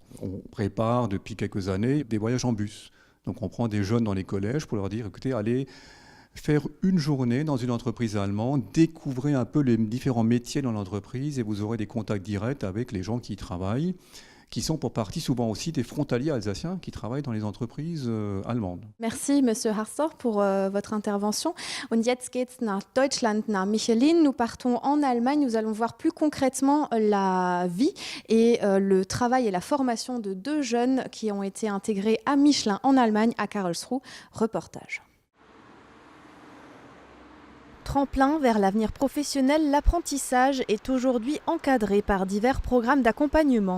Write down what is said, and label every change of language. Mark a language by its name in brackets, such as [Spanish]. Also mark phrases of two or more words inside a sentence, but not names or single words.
[French] On prépare depuis quelques années des voyages en bus. Donc on prend des jeunes dans les collèges pour leur dire, écoutez, allez faire une journée dans une entreprise allemande, découvrez un peu les différents métiers dans l'entreprise et vous aurez des contacts directs avec les gens qui y travaillent, qui sont pour partie souvent aussi des frontaliers alsaciens qui travaillent dans les entreprises allemandes. Merci, Monsieur Harster, pour votre intervention. [German] Und jetzt geht's nach Deutschland, nach Michelin. [French] Nous partons en Allemagne. Nous allons voir plus concrètement la vie et le travail et la formation de 2 jeunes qui ont été intégrés à Michelin en Allemagne, à Karlsruhe. Reportage. Tremplin vers l'avenir professionnel, l'apprentissage est aujourd'hui encadré par divers programmes d'accompagnement.